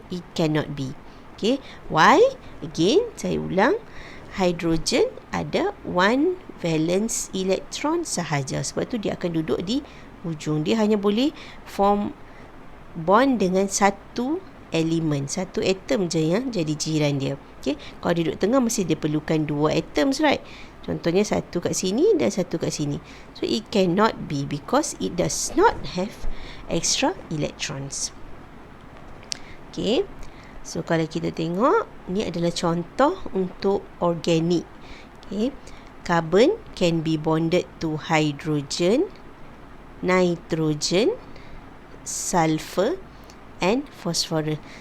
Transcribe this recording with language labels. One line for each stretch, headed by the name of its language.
English: It cannot be. Okay, why? Again,
Malay: saya ulang,
English: hydrogen
Malay: ada
English: 1 valence electron
Malay: sahaja. Sebab tu dia akan duduk di hujung. Dia hanya boleh
English: form bond
Malay: dengan satu elemen, satu atom je yang jadi jiran dia. Okay, kalau dia duduk tengah mesti dia perlukan 2 atoms,
English: right?
Malay: Contohnya satu kat sini dan satu kat sini.
English: So it cannot be because it does not have extra electrons.
Malay: Okay, so kalau kita tengok, ni adalah contoh untuk organik.
English: Okay, carbon can be bonded to hydrogen, nitrogen, sulfur and phosphorus.